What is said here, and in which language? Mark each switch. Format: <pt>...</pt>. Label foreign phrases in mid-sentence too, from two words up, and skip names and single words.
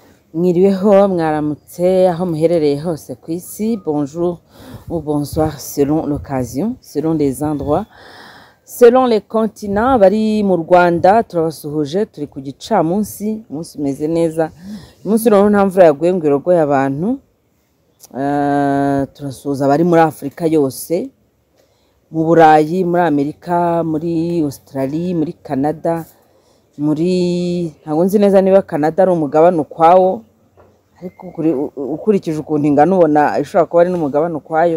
<rw>Mwiriweho mwaramutse aho muherereye hose ku isi.</rw> <fr>Bonjour ou bonsoir selon l'occasion, selon les endroits, selon les continents.</fr> <rw>Bari mu Rwanda turabasuhuje, turi ku gicamunsi, umunsi umeze neza. Umunsi rero nta mvura yaguye ngo irogoye abantu. Turasuhuza bari muri Afrika yose, mu Burayi, muri Amerika, muri Australia, muri Canada, ntabwo nzi neza niba Canada ari umugabane ukwawo, ariko ukurikije ukuntu ingana ubona ishobora kuba ari n'umugabane ukwayo.</rw>